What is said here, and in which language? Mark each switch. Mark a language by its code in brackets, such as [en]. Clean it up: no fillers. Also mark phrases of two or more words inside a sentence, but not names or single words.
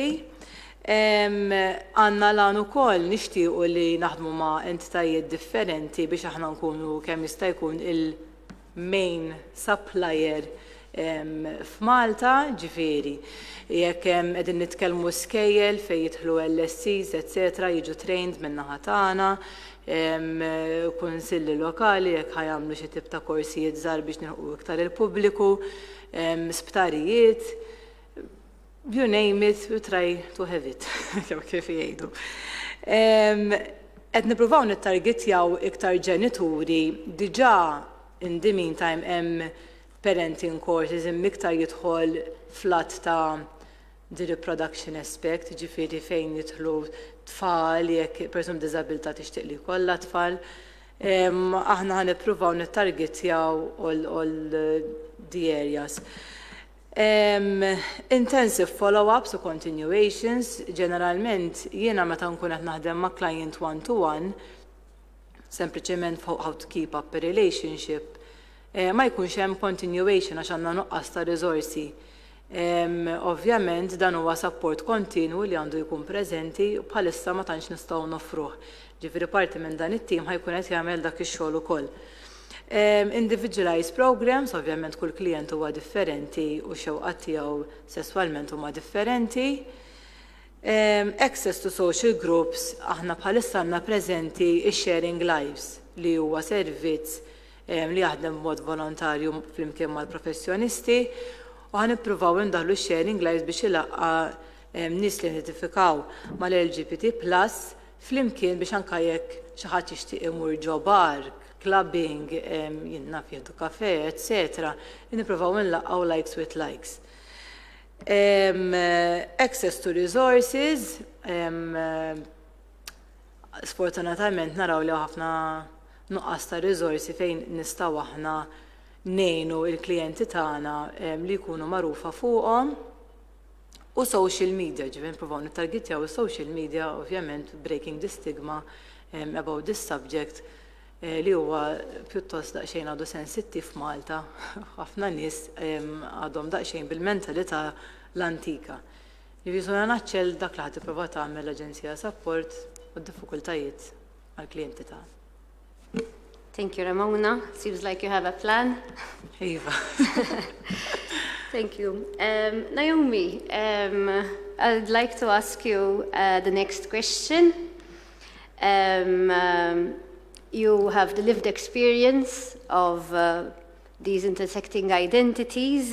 [mt] Għandna lan ukoll nixtiequ li naħdmu ma' entitajiet differenti biex aħna nkunu kemm jista' jkun il- [en] main supplier [mt] f'Malta, ġifieri, jekk qegħdin nitkellmu skejjel fejn jidħlu LSCs, etc. jiġu trained min-naħa tagħna, kunsilli lokali jekk ħajamlu xi tip ta' korsijiet żgħar biex nilħqu iktar il-pubbliku, sptarijiet, [en] you name it, we try to have it, [mt] kif jgħidu. Qed nippruvaw nittargetjaw iktar ġenituri diġà [en] in the meantime [mt] hemm [en] parenting courses [mt] miktar jidħol flat ta' [en] the reproduction aspect, [mt] ġifieri fejn jidħlu tfal, jekk persuna b'diżabilità tixtieq li jkollha tfal. Aħna ħanippruvaw nittargetjaw [en] all the areas. Intensive follow-ups u continuations, [mt] ġeneralment jiena meta nkun qed naħdem ma' [en] client one-to-one, sempliċement how to keep up a relationship, [mt] ma jkunx hemm continuation għax għandna nuqqas ta' riżorsi. Ovvjament dan huwa [en] support kontinwu [mt] li għandu jkun preżenti u bħalissa ma tantx nistgħu nofruh. Ġifieri parti minn dan it-tim ħajkun qed jagħmel dak ix-xogħol ukoll. [en] Individualized programs, [mt] ovvjament kull klient huwa differenti u xewqat tiegħu sesswalment huma differenti. [en] Access to social groups, [mt] aħna bħalissa għandna preżenti ix- [en] sharing lives [mt] li huwa servizz li jaħdem b'mod volontarju flimkien mal-professjonisti u ħanippruvaw indaħlu [en] sharing lives [mt] biex ilaqqa nies li identifikaw mal-LGBT+ flimkien biex anke jekk xi ħadd jixtieq imur ġo bar, clubbing, jinnaf jieħdu kafe, etc. Nippruvaw nlaqgħu [en] likes with likes. Access to resources, [mt] sfortunatament naraw li ħafna nuqqas ta' riżorsi fejn nistgħu aħna ngħinu l-klijenti tagħna li jkunu magħrufa fuqhom u [en] social media, [mt] ġifieri nippruvaw nittargetjaw is- [en] social media, [mt] ovvjament [en] breaking the stigma about this subject [mt] li huwa pjuttost daqsxejn għadu sensittiv f'Malta. Ħafna nies għadhom daqsxejn bil-mentalità l-antika. Jiġifieri naċċel dak li ħadd tipprova tagħmel l-Aġenzija Support u d-diffikultajiet għall-klijenti tagħna. [en] Thank you, Ramona. Seems like you have a plan. [mt] Iva. [en] Thank you. Naomi, I'd like to ask you the next question. You have the lived experience of these intersecting identities.